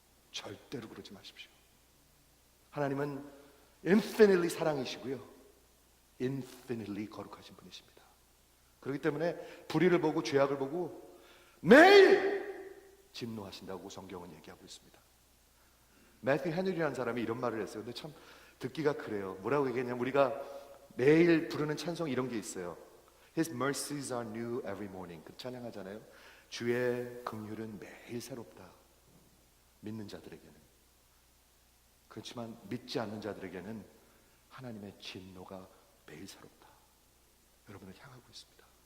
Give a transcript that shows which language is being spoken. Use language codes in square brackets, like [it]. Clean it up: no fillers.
[ko] 절대로 그러지 마십시오. 하나님은 infinitely 사랑이시고요 infinitely 거룩하신 분이십니다. 그렇기 때문에 불의를 보고 죄악을 보고 매일 진노하신다고 성경은 얘기하고 있습니다. 매튜 헤늘이라는 사람이 이런 말을 했어요. 근데 참 듣기가 그래요. 뭐라고 얘기했냐면 우리가 매일 부르는 찬송 이런 게 있어요. [en] His mercies are new every morning. [ko] 그 찬양하잖아요. 주의 긍휼은 매일 새롭다. 믿는 자들에게는. 그렇지만 믿지 않는 자들에게는 하나님의 진노가 매일 새롭다. 여러분을 향하고 있습니다.